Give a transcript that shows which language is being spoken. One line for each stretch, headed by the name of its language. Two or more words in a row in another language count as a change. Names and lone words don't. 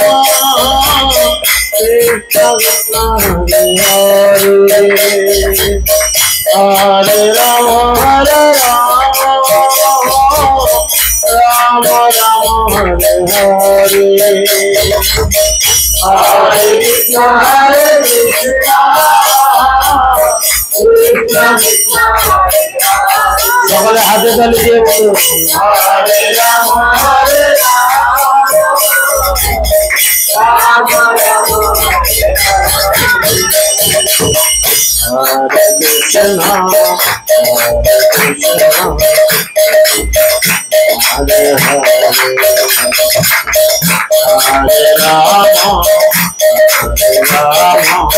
Sanskrit: Krishna Krishna Hare Hare Hare Rama Hare Rama Rama Rama Hare Hare Hare Krishna Hare Krishna Krishna Krishna Hare Hare
Bangla: সকলে হাতে তালি দিয়ে বলুন
Sanskrit: হরে রাম হরে রাম রাম রাম Hare Krishna Hare Krishna Hare Hare Hare Rama Hare Rama